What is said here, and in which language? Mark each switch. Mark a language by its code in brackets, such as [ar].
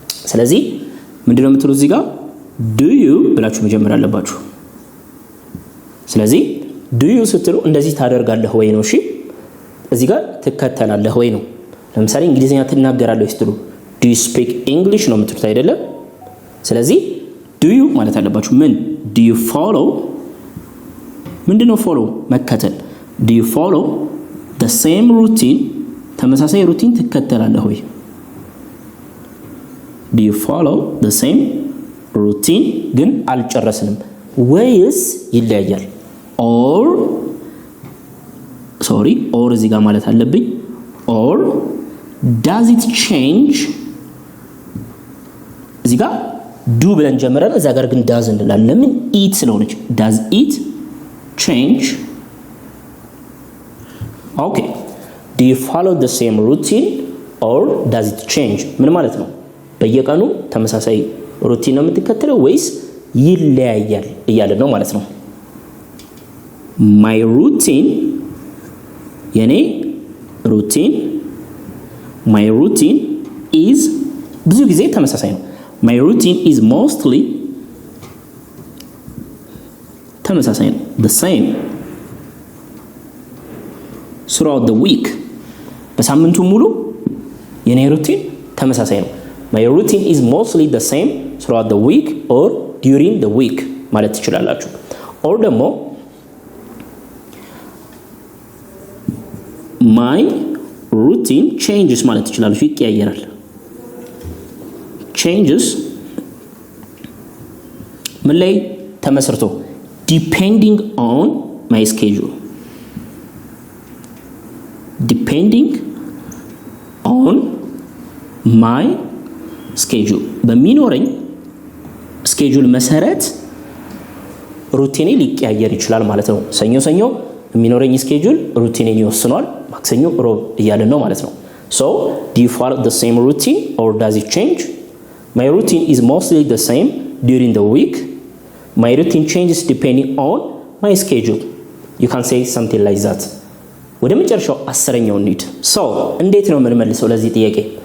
[am] ስለዚህ ምንድነው የምትሉት እዚህ ጋር [en] do you [am] ብላችሁ መጀመር አለባችሁ። ስለዚህ do you ስትሉ እንደዚህ ታደርጋለህ ወይ ነው። እሺ እዚህ ጋር ትከተላለህ ወይ ነው። ለምሳሌ እንግሊዝኛ ትናገራለህ ስትሉ [en] do you speak English [am] ነው የምትሉት አይደለ? ስለዚህ [en] do you [am] ማለት አለባችሁ። ምን [en] do you follow [am] ምንድነው follow መከተል? [en] do you follow the same routine [am] ተመሳሳይ ሩቲን ትከተላለህ ወይ? [en] do you follow the same routine [am] ግን አልጨረስንም ወይስ ይለያያል? [en] or [am] እዚህ ጋር ማለት አለብኝ [en] or does it change? [am] እዚህ ጋር do ብለን ጀምረን እዛ ጋር ግን does እንላለን። ለምን? [en] it ስለሆነች does it change? okay do you follow the same routine or does it change? [am] ምን ማለት ነው? በየቀኑ ተመሳሳይ ሩቲን ነው የምትከተለው ወይስ ይለያያል እያለ ነው ማለት ነው። [en] my routine [am] የኔ ሩቲን [en] my routine is [am] ብዙ ጊዜ ተመሳሳይ ነው። [en] my routine is mostly [am] ተመሳሳይ ነው [en] the same throughout the week [am] በሳምንቱ ሙሉ የኔ ሩቲን ተመሳሳይ ነው። [en] my routine is mostly the same throughout the week or during the week [am] ማለት ትችላላችሁ። [en] or [am] ደግሞ [en] my routine changes [am] ማለት ትችላላችሁ። ይቀያየራል። [en] changes [am] ምን ላይ ተመስርቶ [en] depending on my schedule depending on my schedule [am] በሚኖረኝ schedule መሰረት ሩቲኔ ሊቀያየር ይችላል ማለት ነው። ሰኞ የሚኖረኝ schedule ሩቲኔን ይወስኗል። ማክሰኞ ሮብ እያልን ነው ማለት ነው። [en] So do you follow the same routine or does it change? My routine is mostly the same during the week. My routine changes depending on my schedule. You can say something like that. [am] ወደ መጨረሻው 10ኛው እንሂድ። So እንዴት ነው የምንመልሰው ለዚህ ጥያቄ?